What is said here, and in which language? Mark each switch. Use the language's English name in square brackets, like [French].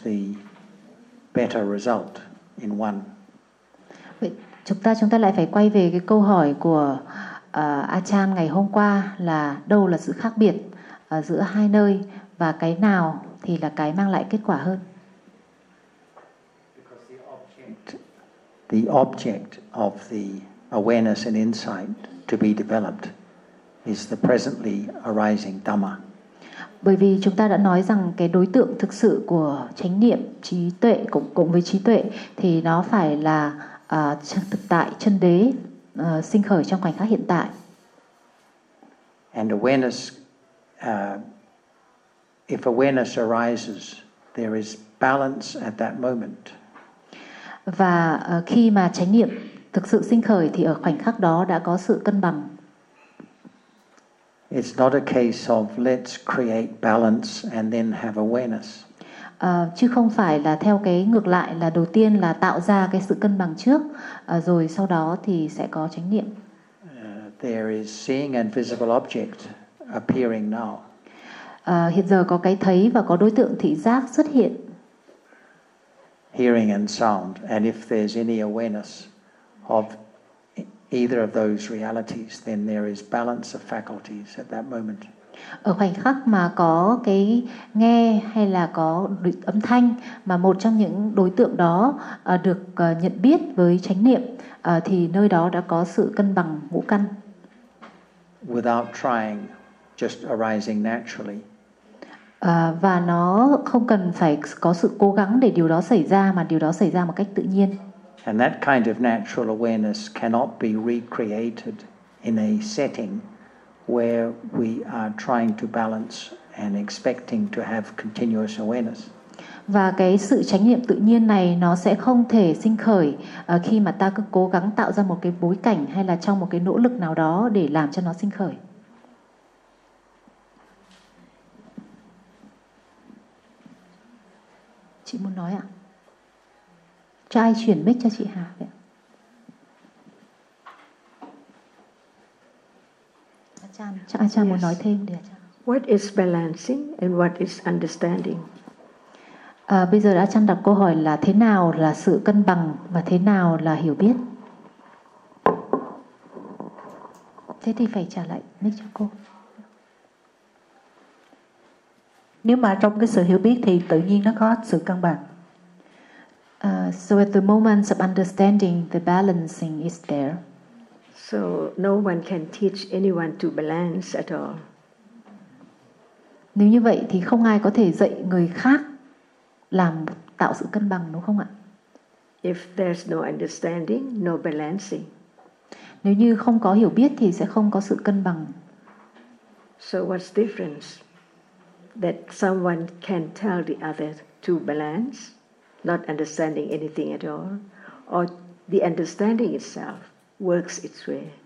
[English] the better result in one? [Vietnamese] Chúng ta lại phải quay về cái câu hỏi của Ajahn ngày hôm qua là đâu là sự khác biệt giữa hai nơi và cái nào thì là cái mang lại kết quả hơn? [English] The object of the awareness and insight to be developed is the presently arising Dhamma. [Vietnamese] Bởi vì chúng ta đã nói rằng cái đối tượng thực sự của chánh niệm, trí tuệ cùng với trí tuệ thì nó phải là thực tại chân đế sinh khởi trong khoảnh khắc hiện tại. [English] And awareness, if awareness arises, there is balance at that moment. [Vietnamese] Và khi mà chánh niệm thực sự sinh khởi thì ở khoảnh khắc đó đã có sự cân bằng. [English] It's not a case of let's create balance and then have awareness. [Vietnamese] Chứ không phải là theo cái ngược lại là đầu tiên là tạo ra cái sự cân bằng trước rồi sau đó thì sẽ có chánh niệm. [English] There is seeing an visible object appearing now. [Vietnamese] Hiện giờ có cái thấy và có đối tượng thị giác xuất hiện. [English] Hearing and sound, and if there's any awareness of either of those realities, then there is balance of faculties at that moment. [Vietnamese] Ở khoảnh khắc mà có cái nghe hay là có âm thanh mà một trong những đối tượng đó được nhận biết với chánh niệm thì nơi đó đã có sự cân bằng ngũ căn. [English] Without trying, just arising naturally. [Vietnamese] Và nó không cần phải có sự cố gắng để điều đó xảy ra mà điều đó xảy ra một cách tự nhiên. [English] And that kind of natural awareness cannot be recreated in a setting where we are trying to balance and expecting to have continuous awareness. [Vietnamese] Và cái sự chánh niệm tự nhiên này nó sẽ không thể sinh khởi khi mà ta cứ cố gắng tạo ra một cái bối cảnh hay là trong một cái nỗ lực nào đó để làm cho nó sinh khởi. Chị muốn nói ạ? Cho ai chuyển mic cho chị Hà vậy? Chắc Ajahn muốn nói thêm đi. [English] What is balancing and what is understanding? [Vietnamese] Bây giờ Ajahn đặt câu hỏi là thế nào là sự cân bằng và thế nào là hiểu biết? Thế thì phải trả lại mic cho cô. Nếu mà trong cái sự hiểu biết thì tự nhiên nó có sự cân bằng. [English] So at the moment of understanding, the balancing is there. So no one can teach anyone to balance at all. [Vietnamese] Nếu như vậy thì không ai có thể dạy người khác làm tạo sự cân bằng, đúng không ạ? [English] If there's no understanding, no balancing. [Vietnamese] Nếu như không có hiểu biết thì sẽ không có sự cân bằng. [English] So what's the difference? That someone can tell the other to balance, not understanding anything at all, or the understanding itself works its way.